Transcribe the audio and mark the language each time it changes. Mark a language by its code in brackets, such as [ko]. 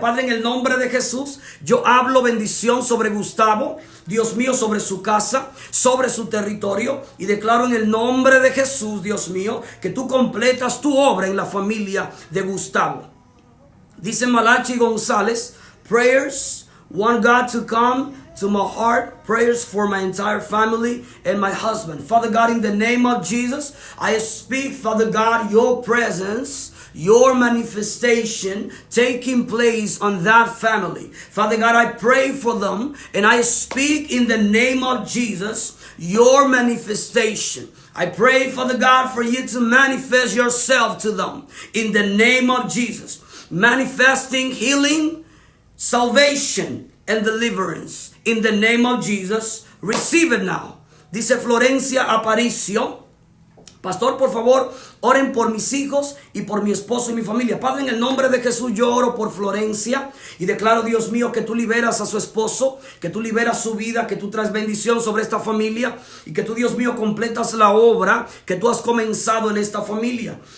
[es] Padre, en el nombre de Jesús, yo hablo bendición sobre Gustavo, Dios mío, sobre su casa, sobre su territorio. Y declaro en el nombre de Jesús, Dios mío, que tú completas tu obra en la familia de Gustavo. Dice Malachi González: [en] prayers, want God to come to my heart prayers for my entire family and my husband. Father God, in the name of Jesus, I speak, Father God, your presence, your manifestation taking place on that family. Father God, I pray for them and I speak in the name of Jesus, your manifestation. I pray, Father God, for you to manifest yourself to them in the name of Jesus. Manifesting healing, salvation, and deliverance. In the name of Jesus, receive it now. [es] Dice Florencia Aparicio, pastor, por favor, oren por mis hijos y por mi esposo y mi familia. Padre, en el nombre de Jesús yo oro por Florencia y declaro, Dios mío, que tú liberas a su esposo, que tú liberas su vida, que tú traes bendición sobre esta familia y que tú, Dios mío, completas la obra que tú has comenzado en esta familia.